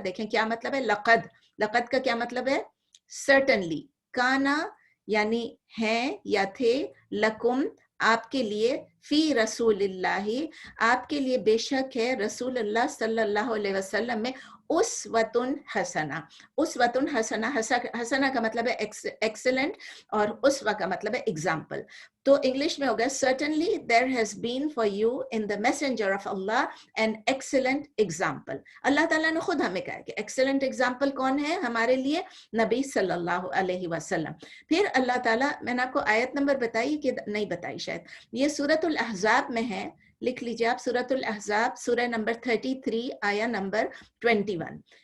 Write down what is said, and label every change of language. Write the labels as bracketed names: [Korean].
[Urdu] دیکھیں کیا مطلب ہے لقد. لقد کا کیا مطلب ہے؟ سرٹنلی. کانا یعنی ہیں یا تھے، لکم آپ کے لیے فی رسول اللہ، آپ کے لیے بے شک ہے رسول اللہ صلی اللہ علیہ وسلم میں اسوۃ حسنہ. اسوۃ حسنہ، حسنہ کا مطلب ہے ایکسلنٹ اور اسوہ کا مطلب ہے ایگزامپل. تو انگلش میں ہوگا [English] certainly there has been for you in the messenger of Allah an excellent example. [Urdu] اللہ تعالیٰ نے خود ہمیں کہا کہ ایکسلنٹ ایگزامپل کون ہے ہمارے لیے؟ نبی صلی اللہ علیہ وسلم. پھر اللہ تعالیٰ، میں نے آپ کو آیت نمبر بتائی کہ نہیں بتائی شاید، یہ سورۃ الاحزاب میں ہے، لکھ لیجیے آپ، سورۃ الاحزاب سورہ نمبر 33 آیا نمبر 21.